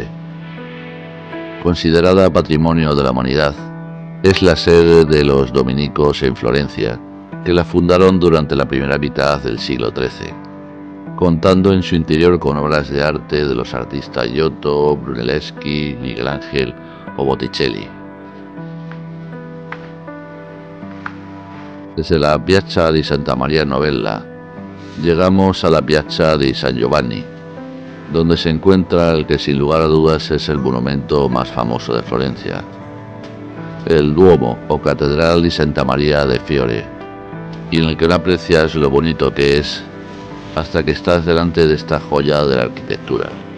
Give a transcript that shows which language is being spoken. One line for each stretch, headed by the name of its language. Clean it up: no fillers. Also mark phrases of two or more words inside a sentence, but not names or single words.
Spanish: Considerada Patrimonio de la Humanidad, es la sede de los dominicos en Florencia, que la fundaron durante la primera mitad del siglo XIII, contando en su interior con obras de arte de los artistas Giotto, Brunelleschi, Miguel Ángel o Botticelli. Desde la Piazza di Santa Maria Novella llegamos a la Piazza di San Giovanni, donde se encuentra el que sin lugar a dudas es el monumento más famoso de Florencia, el Duomo o Catedral di Santa Maria de Fiore, y en el que no aprecias lo bonito que es hasta que estás delante de esta joya de la arquitectura.